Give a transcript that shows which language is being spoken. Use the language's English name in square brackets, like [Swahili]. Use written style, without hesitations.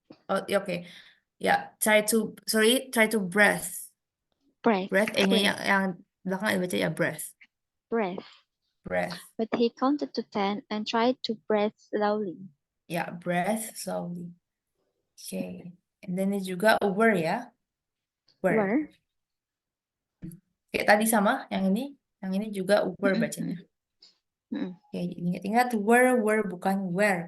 [Indonesian] Oh, ya, oke. Ya, [English] try to breath. Breath. [Indonesian] Breath, E-nya yang belakang dibaca ya breath. [English] Breath. breath. but he counted to 10 and tried to breathe slowly. Ya, breath slowly. Oke. And then [Indonesian] ini juga were ya. [English] Were. Were? [Indonesian] Kayak tadi sama yang ini. Yang ini juga were bacanya. Oke, ingat-ingat were bukan where.